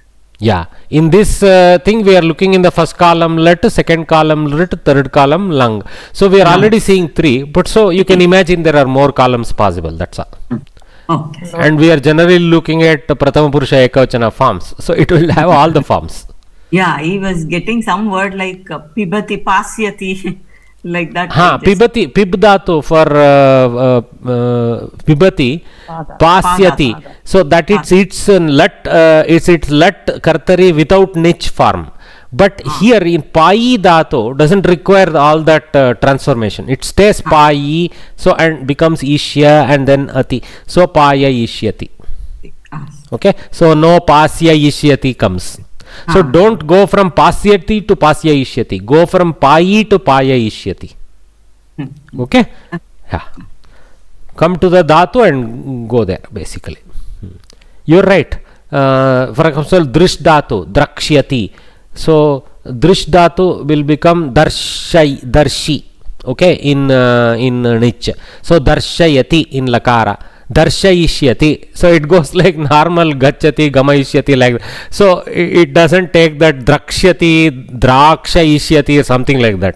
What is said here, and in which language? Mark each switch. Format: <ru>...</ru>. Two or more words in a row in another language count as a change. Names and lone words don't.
<en>Yeah, in this thing we are looking in the first column Lat, second column Lat, third column Lang. So we are already seeing 3, but so you can imagine there are more columns possible. That's all. Okay. And we are generally looking at</en> <sa>Prathama Purusha Ekavachana</sa> <en>forms. So it will have all the forms. Yeah, he was getting some word like</en> <sa>pibati, pasyati,</sa> <en>like that.</en> <sa>Pibati, pibdatu for pibati, pasyati.</sa> <en>So that it's lat, it's</en> <sa>lat kartari</sa> <en>without niche form. But here in</en> <sa>pai dhatu</sa> <en>doesn't require all that transformation. It stays pai, so and becomes ishya and then ati.</en> <sa>So paya ishyati.</sa> <en>Okay, so no</en> <sa>pasya ishyati</sa> <en>comes. So don't go from pasyati to</en> <sa>pasya ishyati.</sa> <en>Go from pai to</en> <sa>paya ishyati.</sa> <en>Okay? Yeah. Come to the dhatu and go there basically. You're right. For example,</en> <sa>drish dhatu, drakshyati. So drish dhatu will become darshi.</sa> <en>Okay, in nich.</en> <sa>So darshayati in lakara. Darshayishyati.</sa> <en>So it goes like normal</en> <sa>gachati, gamayishyati</sa> <en>like that. So it doesn't take that</en> <sa>drakshyati, drakshayishyati</sa> <en>or something like that.</en>